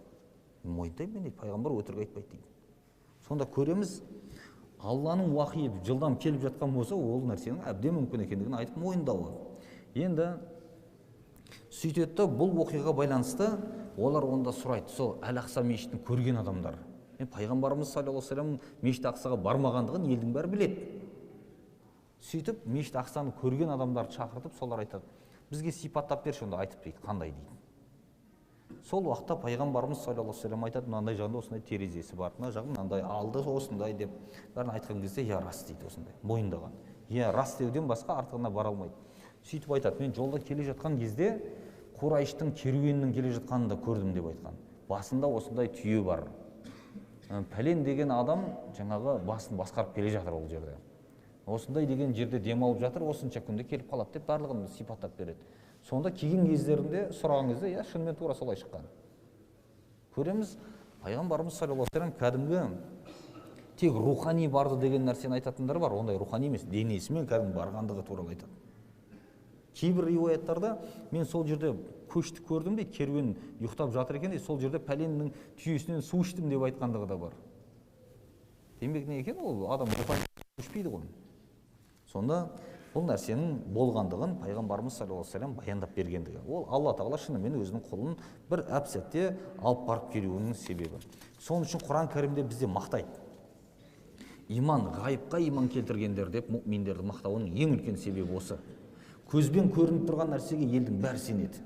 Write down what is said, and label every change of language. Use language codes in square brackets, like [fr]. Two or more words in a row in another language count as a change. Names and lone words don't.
[kk] Мойындаймын дейді, пайғамбар өтірік айтпайды дейді. Сонда көреміз, Алланың уақиы жылдам келіп жатқан болса, ол нәрсенің әбден мүмкін екендігін айтып мойындауы. Енді сөйтеді, бұл оқиғаға байланысты олар онда сұрайды, сол Әл-Ақса мешітін көрген адамдар. Пайғамбарымыз [ar] صلى الله عليه وسلم [kk] мешіт Ақсаға бармағандығын елдің бәрі біледі. Сөйтіп мешіт Ақсаны көрген адамдарды шақыртып, солар айтады: бізге сипаттап берші, онда айтып дейді, қандай дейді. Сол уақытта пайғамбарымыз [ar] صلى الله عليه وسلم [kk] айтады: мынандай жағында осындай терезесі бар, мына жағы мынандай, алды осындай деп бәрін айтқан кезде, я рас дейді, осындай мойындаған. Я рас деуден басқа артығына бара алмайды. Сөйтіп айтады: мен жолда келе жатқан кезде Құрайыштың керуенінің келе жатқанын да көрдім деп айтқан. Басында осындай түйе бар. Пәлен деген адам жаңағы басын басқарып келе жатыр ол жерде. Осындай деген жерде демалып жатыр, осынша күнде келіп қалады деп барлығын сипаттап береді. Сонда келген кездерінде сұраған кезде, я шынымен тура солай шыққан. Көреміз, пайғамбарымыз [ar] صلى الله عليه وسلم [kk] кәдімгі тек рухани барды деген нәрсені айтатындар бар, ондай рухани емес, денесімен кәдімгі барғандығы туралы айтады. Кейбір риуаяттарда мен сол жерде көшті көрдім дейді, керуен ұйықтап жатыр екен дейді, сол жерде пәленнің түйесінен су іштім деп айтқандығы да бар. Демек не екен, ол адам рухани көшпейді ғой. Сонда бұл нәрсенің болғандығын пайғамбарымыз [ar] صلى الله عليه وسلم [kk] баяндап бергендігі. Ол Алла тағала шынымен өзінің құлын бір әп-сәтте алып барып келуінің себебі. Соның үшін Құран кәрімде бізде мақтайды. Иман, ғайыпқа иман келтіргендер деп мұъминдерді мақтауының ең үлкен себебі осы. Көзбен көрініп тұрған нәрсеге елдің бәрі сенеді.